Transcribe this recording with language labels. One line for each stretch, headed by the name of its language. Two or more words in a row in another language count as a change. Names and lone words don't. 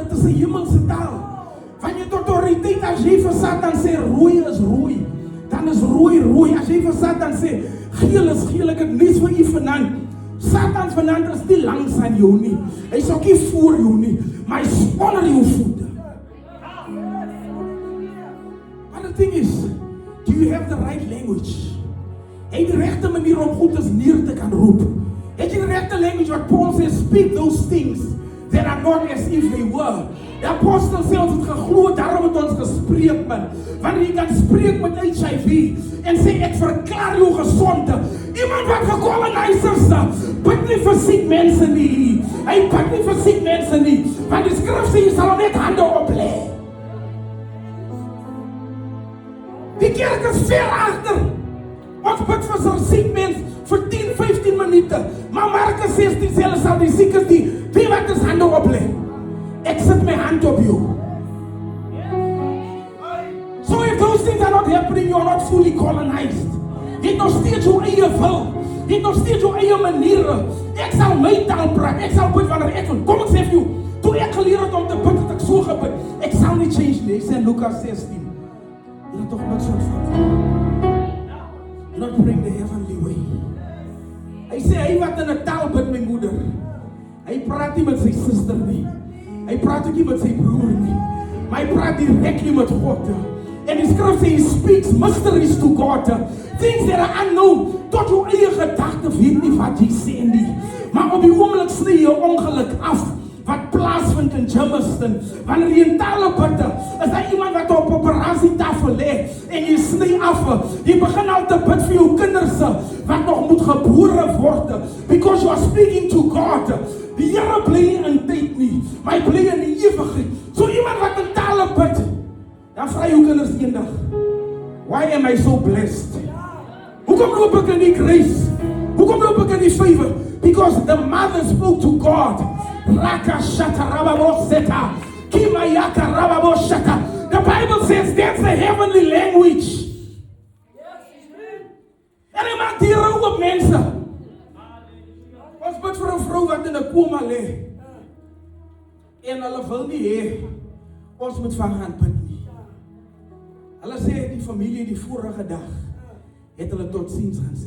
Afrikaans: Dit is 'n hemelse taal. Van jy tot autoriteit, as jy vir Satan sê rooi is rooi, dan is rooi rooi. As jy vir Satan sê geel is geel, ek het nuus vir u vanaand. Satan vanaand is nie langs aan jou nie. Hy is ook nie voor jou nie, maar hy is onder jou voete.
English: But the thing is, do you have the right language?
Afrikaans: Het jy die regte manier om goed as neer te kan roep? Het jy die regte language wat
English: Paul says, speak those things that are not as if they were.
Afrikaans: Die apostel sê ons het geglo, daarom het ons gespreek man. Wanneer jy kan spreek met HIV en sê ek verklaar jou gesond. Iemand wat gekoloniseerd is, bid nie vir siek mense nie. Hy bid nie vir siek mense nie, want die skrif sê jy sal net hande oplê. Die kerk is ver agter. Ons bid vir so siek mens vir 10, 15 minute. Maar Markus 16 sê hulle sal die siekes die wat is hande oplê. Ek sit my hand op jou.
English: So if those things are not happening, you are not fully colonized.
Afrikaans: Jy het nog steeds jou eie wil. Jy het nog steeds jou eie maniere. Ek sal my taal praat. Ek sal bid wanneer ek wil. Kom ek sê vir jou, toe ek geleer het om te bid, het ek so gebid. Ek sal nie change nie. Ek sê in Lukas 16. Jy het toch niks ontvang.
English: You're not praying the heavenly way.
Afrikaans: Hy sê, hy wat in 'n taal bid, my moeder. Hy praat nie met sy suster nie. Hy praat ook nie met sy broer nie. Maar hy praat directly met God. En die skrif sê,
English: he speaks mysteries to God. Things that are unknown.
Afrikaans: Tot jou eie gedagte weet nie wat jy sê nie. Maar op die oomblik sny jy ongeluk af. Wat plaasvind in Jamestown. Wanneer jy in tale bid, is daar iemand wat op operasietafel lê en jy sny af. Jy begin al te bid vir jou kinders wat nog moet gebore word.
English: Because you are speaking to God.
Afrikaans: Die Here bly nie in tyd nie, maar hy bly in die ewigheid. So iemand wat in tale bid, dan vra jou kinders eendag,
English: why am I so blessed?
Afrikaans: Hoekom loop ek in die grace? Hoekom loop ek in die favor?
English: Because the mother spoke to God. Raka shata rababo seta. Kimayaka rababo shata. The Bible says that's the heavenly language.
Afrikaans: En hy maak die rou op mense. Ons bid vir 'n vrou wat in 'n koma lê. En hulle wil nie hê ons moet van gaan bid nie. Hulle sê die familie die vorige dag het hulle tot ziens gaan sê.